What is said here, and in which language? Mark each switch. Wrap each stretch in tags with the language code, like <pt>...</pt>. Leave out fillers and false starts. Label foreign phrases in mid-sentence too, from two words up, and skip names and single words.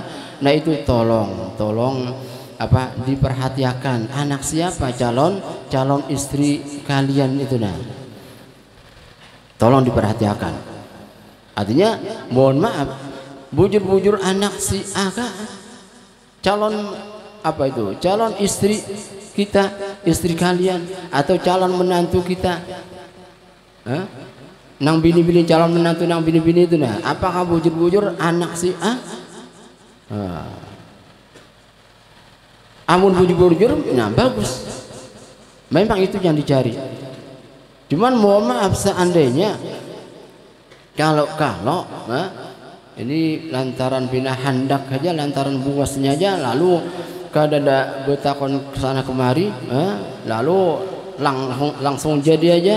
<id>Nah itu tolong diperhatikan anak siapa calon istri kalian itu, nah tolong diperhatikan. Artinya mohon maaf, bujur-bujur anak si A calon calon istri kita, istri kalian, atau calon menantu kita, nang bini-bini calon menantu nang bini-bini itu, nah apakah bujur-bujur anak si A?</id> <bjn>Amun bujur-bujur, nah bagus, memang itu yang dicari. Cuman mohon maaf, seandainya kalau ini lantaran bina handak aja, lantaran buasnya aja, lalu kadada betakon kesana kemari, lalu langsung jadi aja.</bjn>